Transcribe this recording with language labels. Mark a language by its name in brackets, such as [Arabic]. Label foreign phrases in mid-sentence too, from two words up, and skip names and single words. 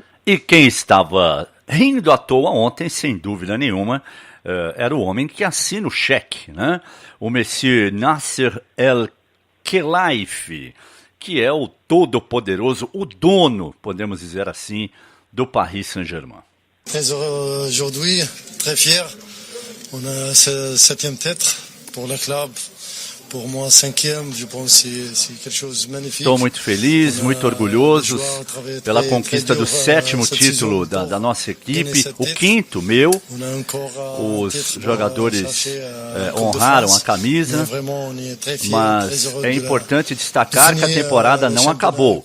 [Portuguese] E quem estava rindo à toa ontem, sem dúvida nenhuma, era o homem que assina o cheque, né? O Monsieur Nasser El-Khelaifi, que é o todo-poderoso, o dono, podemos dizer assim, do Paris Saint-Germain. [French] Très heureux aujourd'hui, très fier. On a ce 7e titre pour le club. Pour moi, 5e, je pense que c'est quelque chose de magnifique. [Portuguese] Estou muito feliz, muito orgulhoso pela conquista do 7º título da nossa equipe, o 5º meu. Os jogadores honraram a camisa, mas é importante destacar que a temporada não acabou.